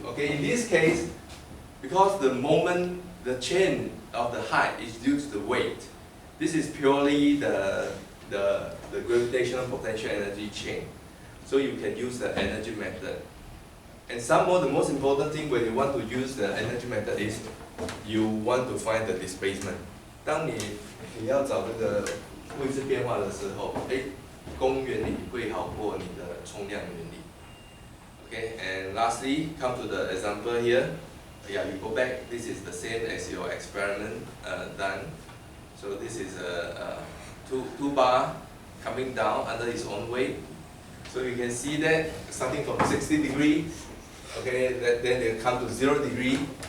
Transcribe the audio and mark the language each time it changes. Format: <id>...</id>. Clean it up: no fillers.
<en>Okay, in this case, because the moment, the change of the height is due to the weight, this is purely the gravitational potential energy change. So you can use the energy method. And some more, the most important thing when you want to use the energy method is you want to find the displacement.</en> <zh>当你要找这个位置变化的时候，公原理会好过你的冲量原理。</zh> <en>Okay, and lastly, come to the example here. Yeah, you go back. This is the same as your experiment done. So this is a two bar coming down under its own weight. So you can see that starting from 60 degrees, okay, then they come to 0 degree.</en>